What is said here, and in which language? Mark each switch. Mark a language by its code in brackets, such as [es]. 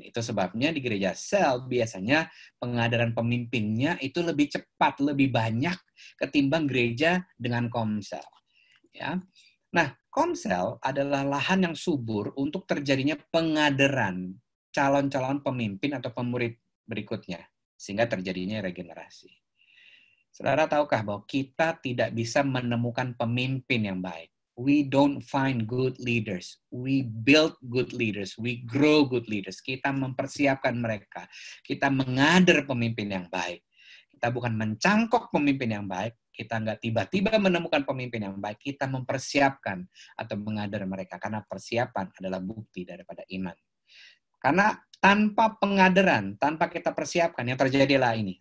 [id] Itu sebabnya di gereja sel biasanya pengadaran pemimpinnya itu lebih cepat, lebih banyak ketimbang gereja dengan komsel. Ya. Nah, komsel adalah lahan yang subur untuk terjadinya pengadaran calon-calon pemimpin atau pemurid berikutnya, sehingga terjadinya regenerasi. Saudara tahukah bahwa kita tidak bisa menemukan pemimpin yang baik? [en] We don't find good leaders. We build good leaders. We grow good leaders. [id] Kita mempersiapkan mereka. Kita mengader pemimpin yang baik. Kita bukan mencangkok pemimpin yang baik. Kita nggak tiba-tiba menemukan pemimpin yang baik. Kita mempersiapkan atau mengader mereka. Karena persiapan adalah bukti daripada iman. Karena tanpa pengadaran, tanpa kita persiapkan, yang terjadilah ini.